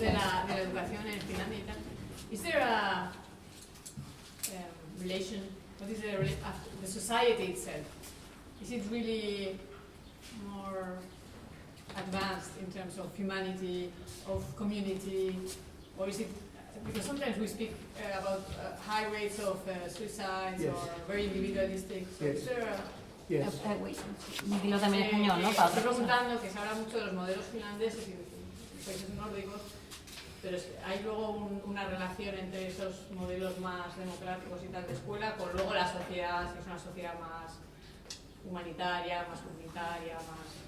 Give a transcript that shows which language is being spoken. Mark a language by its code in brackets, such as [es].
[es] de la educación en Finlandia y tal. [en] Is there a relation? What is the society itself? Is it really more advanced in terms of humanity, of community, or is it? Because sometimes we speak about high rates of suicides Yes. or very individualistic. So Yes. is there a, Yes. [es] Dilo también en español, ¿no? Para otra persona. preguntando que se habla mucho de los modelos finlandeses y de los países nórdicos, pero hay luego una relación entre esos modelos más democráticos y tal de escuela con luego la sociedad, si es una sociedad más humanitaria, más comunitaria, más...